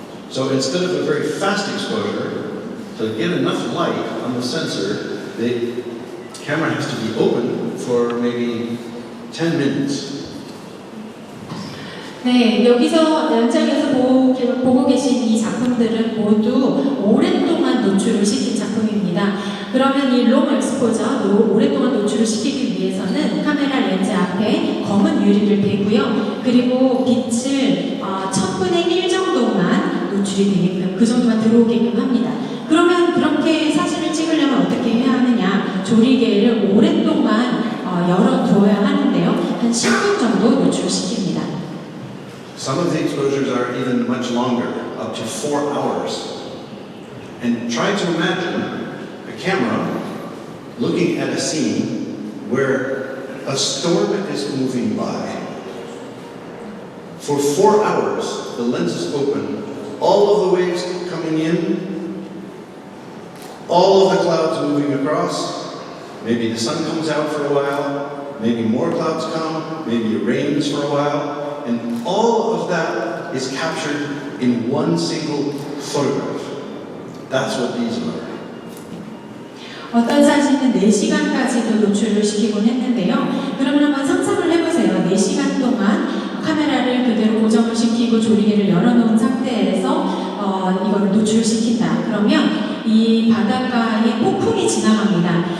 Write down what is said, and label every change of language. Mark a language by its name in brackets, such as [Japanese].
[English] So instead of a very fast exposure, to get enough light on the sensor, the camera has to be open for maybe 10 minutes. [Korean] 네, 여기서 연장에서 보고 계신 이 작품들은 모두 오랫동안 노출을 시킨 작품입니다. 그러면 이 롱 엑스포저, 오랫동안 노출을 시키기 위해서는 카메라 렌즈 앞에 검은 유리를 대고요. 그리고 빛을 1000분의 1 정도만 노출이 되게끔, 그 정도만 들어오게끔 합니다. 그러면 그렇게 사진을 찍으려면 어떻게 해야 하느냐? 조리개를 오랫동안 열어둬야 하는데요. 한 10분 정도 노출시킵니다. [English] Some of the exposures are even much longer, up to 4 hours. And try to imagine a camera looking at a scene where a storm is moving by. For 4 hours, the lens is open, all of the waves coming in, all of the clouds moving across. Maybe the sun comes out for a while, maybe more clouds come, maybe it rains for a while. And all of that is captured in one single photograph. That's what these are. [Korean] 어떤 사진은 4시간까지도 노출을 시키곤 했는데요. 그러면 한번 상상을 해보세요. 4시간 동안 카메라를 그대로 고정을 시키고 조리개를 열어놓은 상태에서 이걸 노출을 시킨다. 그러면 이 바닷가에 폭풍이 지나갑니다.